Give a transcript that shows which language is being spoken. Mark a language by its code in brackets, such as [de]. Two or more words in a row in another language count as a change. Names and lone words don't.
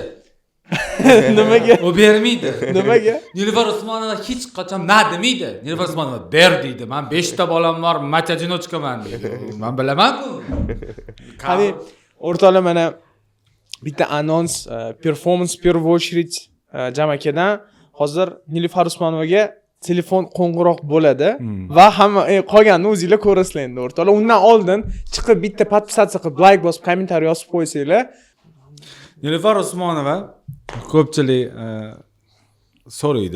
[uz] Nimaga? U bermaydi. Nimaga? Nilufar Usmonova hech qachon ma demaydi. Nilufar Usmonova ber deydi. Men 5 ta bolam bor, matadinochkaman deydi. Men bilaman-ku. Qani o'rtoqlar, mana bitta anons, performance [ru] в первую очередь [uz] jamakadan hozir Nilufar Usmonovaga telefon qo'ng'iroq bo'ladi va hamma qolganini o'zingizlar ko'rasizlar endi o'rtoqlar. Undan oldin chiqib bitta podpisatsiya qilib, like bosib, kommentariy yozib qo'ysanglar. Nilufar Usmonova ko'pchilik so'raydi.